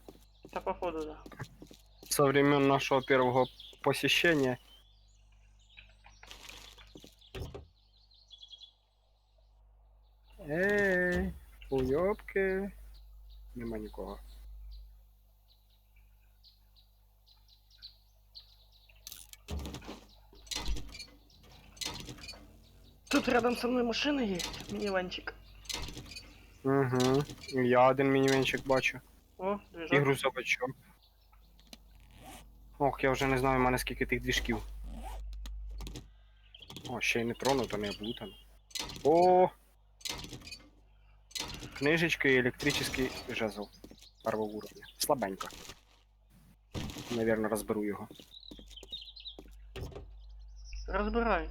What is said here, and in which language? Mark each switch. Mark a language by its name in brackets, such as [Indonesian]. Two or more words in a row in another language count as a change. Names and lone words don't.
[Ukrainian] Та походу, [Russian] да. Со времен нашего первого посещения. [Ukrainian] Ей, уйобки. Нема нікого. [Russian] Тут рядом со мной машина есть, миниванчик. [Ukrainian] Угу. Я один мінівенчик бачу. О, І [Russian] движок. грузовичок. [Ukrainian] Ох, я вже не знаю, в мене скільки тих двіжків. О, ще й не тронуто, не облутано. О! Книжечка і електричний жезл. [Russian] Первого уровня. [Ukrainian] Слабенько. Наверно, розберу його. Розбирай.